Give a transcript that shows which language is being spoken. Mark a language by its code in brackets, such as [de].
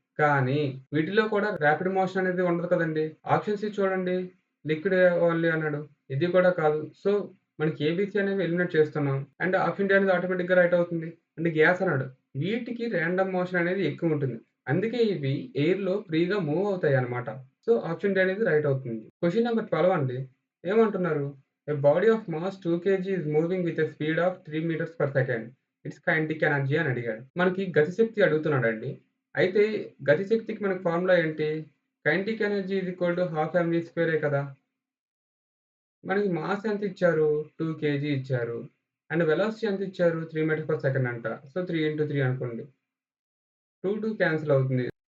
[te] కానీ వీటిలో కూడా రాపిడ్ మోషన్ అనేది ఉండదు కదండీ! ఆప్షన్ సి చూడండి లిక్విడ్ ఓన్లీ అన్నాడు. ఇది కూడా కాదు. సో, మనకి ఏబీసీ అనేవి ఎలిమినేట్ చేస్తున్నాం. అండ్ ఆప్షన్ డి అనేది ఆటోమేటిక్‌గా రైట్ అవుతుంది. అండ్ గ్యాస్ అన్నాడు. వీటికి రాండమ్ మోషన్ అనేది ఎక్కువుంటుంది. అందుకే ఇవి ఎయిర్‌లో ఫ్రీగా మూవ్ అవుతాయన్నమాట. సో, ఆప్షన్ డి అనేది రైట్ అవుతుంది. క్వెషన్ నంబర్ 12 అండి. ఏమంటున్నారు? [en] A body of mass 2 kg is moving with a speed of 3 meters per second. Its kinetic energy [te] అని అడిగాడు. మనకి గతిశక్తి అడుగుతున్నాడండి. అయితే గతిశక్తికి మనకి ఫార్ములా ఏంటి? Kinetic energy is equal to half MV స్క్వేరే కదా! మనకి మాస్ ఎంత ఇచ్చారు? 2 కేజీ ఇచ్చారు. అండ్ వెలాసిటీ ఎంత ఇచ్చారు? 3 మీటర్స్ పర్ సెకండ్ అంట. సో, 3 అనుకోండి. 2 క్యాన్సిల్ అవుతుంది.